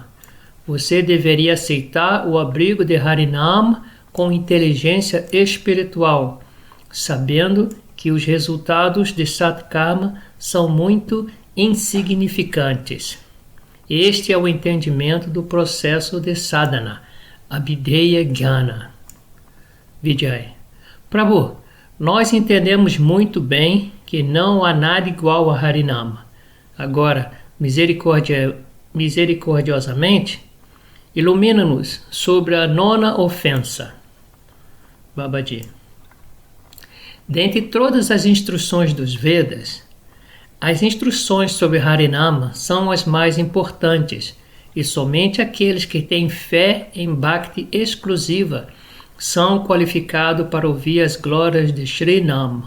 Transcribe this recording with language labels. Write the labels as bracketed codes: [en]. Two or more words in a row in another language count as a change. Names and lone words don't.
[pt] Você deveria aceitar o abrigo de Harinam com inteligência espiritual, sabendo que os resultados de Satkarma são muito insignificantes. Este é o entendimento do processo de sadhana, [sa] Abhideya Jnana. [pt] Vijay. Prabhu, nós entendemos muito bem que não há nada igual a Harinama. Agora, misericordiosamente, ilumina-nos sobre a nona ofensa. Babaji. Dentre todas as instruções dos Vedas, as instruções sobre Harinama são as mais importantes, e somente aqueles que têm fé em Bhakti exclusiva são qualificados para ouvir as glórias de Sri Nama.